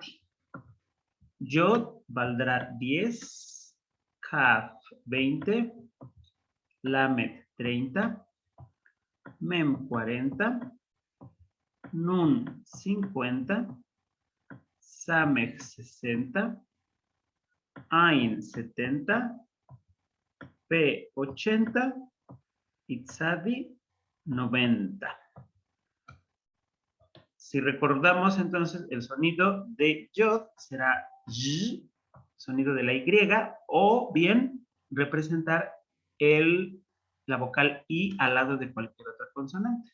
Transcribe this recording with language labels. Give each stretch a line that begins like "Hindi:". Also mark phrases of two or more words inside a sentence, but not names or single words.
Spanish: Yod valdrá 10, Kaf 20, Lamed 30, Mem 40, Nun 50, Samech 60, Ain 70, P 80 y Tzadi 90. Si recordamos entonces el sonido de Yod será Y, sonido de la Y, o bien representar la vocal I al lado de cualquier otra consonante.